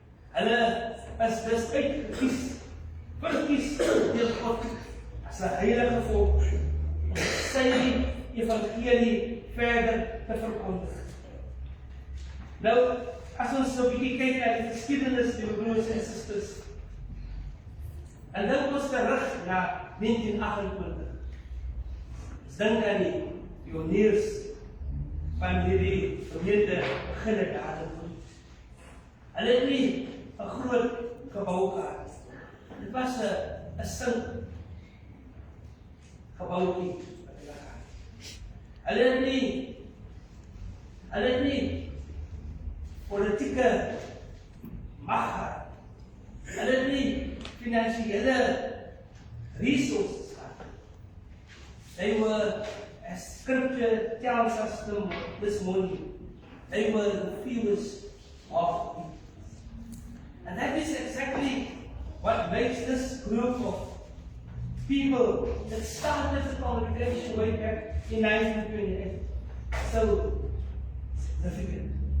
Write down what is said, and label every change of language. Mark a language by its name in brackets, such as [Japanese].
[Afrikaans] Hulle is dus uitgekies, verkies deur God as 'n heilige volk om sy evangelie verder te verkondig. Nou, as ons so 'n bietjie kyk na die geskiedenis, die broers en susters, en dink ons terug na 1928. Ons dink aan die pioniers van hierdie gemeente begin het daar te doen. Hulle het nie 'n groot gebou gehad. Dit was 'n sink gebouetjie wat hulle gehad. Hulle het nie politieke mag gehad. Hulle het nie finansiële resources gehad. [English] They were, as scripture tells us this morning, they were the fewest of people. And that is exactly what makes this group of people that started the congregation way back in 1928 so significant.